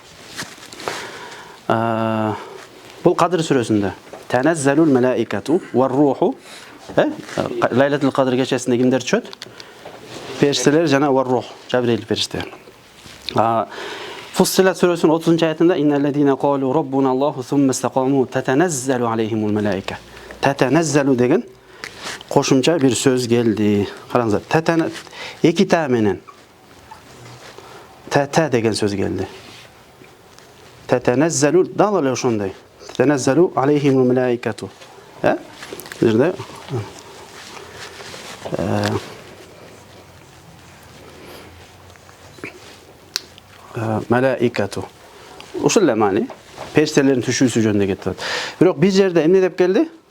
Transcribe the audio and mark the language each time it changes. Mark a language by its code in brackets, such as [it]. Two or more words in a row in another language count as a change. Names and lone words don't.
[ky] Бул Кадр сүрөсүндө. [ar] تنزل الملائكة والروح. [ky] Лайлатул Кадр кечесинде кимдер түшөт? Периштелер жана [ar] وروح, [ky] Жабрил периште. [ar] Фуссилат сүрөсүнүн 30-аятында إن الذين قالوا ربنا الله ثم استقاموا تتنزل عليهم الملائكة. [ky] Татаназзалу деген кошумча бир сөз келди. Караңыздар. Эки та менен тата деген сөз келди. Татаназзалу дал эле ошондой. [ar] تتنزل عليهم الملائكة. [ky] Жерде малаикату. Ушул эле маани. Периштелердин түшүүсү жөнүндө кетип атат. Бирок бир жерде эмне деп келди?